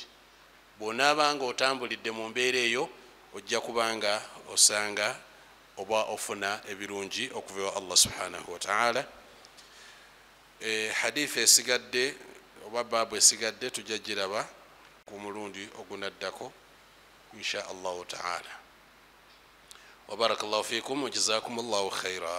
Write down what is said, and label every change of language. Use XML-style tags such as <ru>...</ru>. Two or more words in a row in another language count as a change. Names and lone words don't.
<lg>Bw'onaabanga otambulidde mu mbeera eyo ojja kubanga osanga oba ofuna ebirungi okuva ewa Allah</lg> <ar>سبحانه وتعالى.</ar> <lg>Hadithi esigadde oba baabu esigadde tujja giraba ku mulundi ogunaddako</lg> <ar>إن شاء الله تعالى. وبارك الله فيكم وجزاكم الله خيرا.</ar>